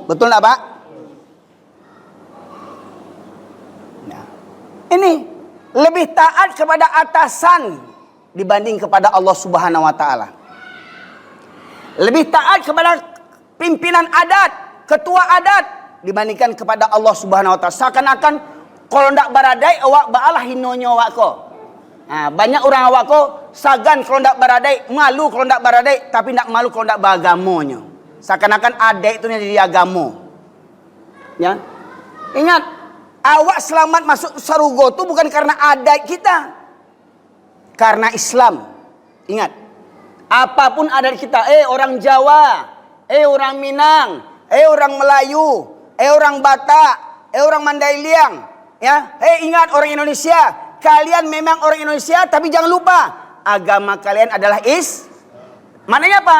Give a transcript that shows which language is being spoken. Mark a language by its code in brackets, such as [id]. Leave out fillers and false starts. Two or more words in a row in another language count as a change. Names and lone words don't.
[id] Betul enggak, Pak? Nah. Ini lebih taat kepada atasan dibanding kepada Allah [ar] سبحانه وتعالى. [id] Lebih taat kepada pimpinan adat, ketua adat dibandingkan kepada Allah [ar] سبحانه وتعالى. [min] Seakan-akan kalau ndak baradai awak baalah hinonyo awak ko. Nah, banyak orang awak ko sagan kalau ndak baradai, malu kalau ndak baradai, tapi ndak malu kalau ndak beragamonyo. Seakan-akan adat itu jadi agamo. [id] Ya. Ingat, awak selamat masuk sarugo itu bukan karena adat kita. Karena Islam. Ingat, apapun adat kita, orang Jawa, orang Minang, orang Melayu, orang Batak, orang Mandailing, ya, ingat orang Indonesia, kalian memang orang Indonesia, tapi jangan lupa agama kalian adalah Maknanya apa?